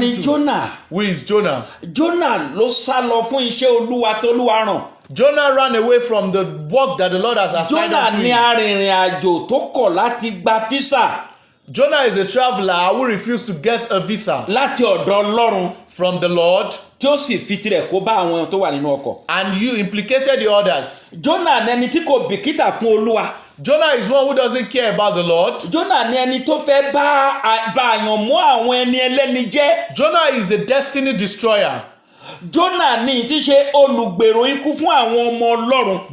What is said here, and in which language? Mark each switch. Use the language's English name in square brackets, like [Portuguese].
[Yoruba] Ta ni Jonah? [English] Who is Jonah? [Yoruba] Jonah ló sá lọ fún iṣẹ́ Olúwa tó Olúwa rán. [English] Jonah ran away from the work that the Lord has assigned him to. [Yoruba] Jonah ni arìnrìn àjò tó kọ̀ láti gba físà. [English] Jonah is a traveler who refused to get a visa. [Yoruba] Láti ọ̀dọ̀ Ọlọ́run. [English] From the Lord. [Yoruba] Tí ó sì fi tirẹ̀ kó bá àwọn tó wà nínú ọkọ̀. [English] And you implicated the others. [Yoruba] Jonah ni ẹni tí kò bìkítà fún Olúwa. [English] Jonah is one who doesn't care about the Lord. [Yoruba] Jonah ni ẹni tó fẹ́ bá àyàn mọ́ àwọn ẹni ẹlẹ́ni jẹ́. [English] Jonah is a destiny destroyer. [Yoruba] Jonah ni tí ṣe olùgbèrò ikú fún àwọn ọmọ Ọlọ́run.